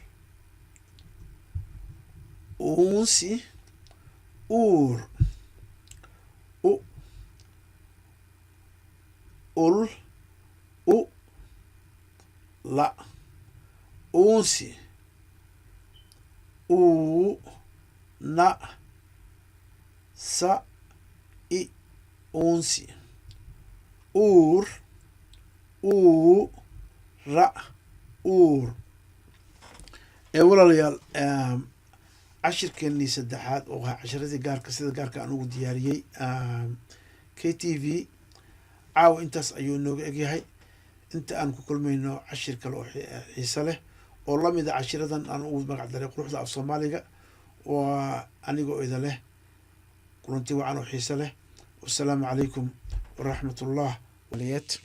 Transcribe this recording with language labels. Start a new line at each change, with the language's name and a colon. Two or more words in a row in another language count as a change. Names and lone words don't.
Somali: unsi uur u ul u la unsi u na sa i unsi uur u ra uur walaalayaal cashirkeenii saddexaad oo ahaa casharadii gaarka sida gaarka aan ugu diyaariyey k t v caawa intaas ayuu nooga egyahay inta aan ku kulmayno cashir kale oo xiise leh oo lamid a cashiradan aan ugu magac daray quruxda af soomaaliga waa anigoo ida leh kulanti wacan oo xiise leh
Arabic: السلام عليكم ورحمة الله
Somali: waliyat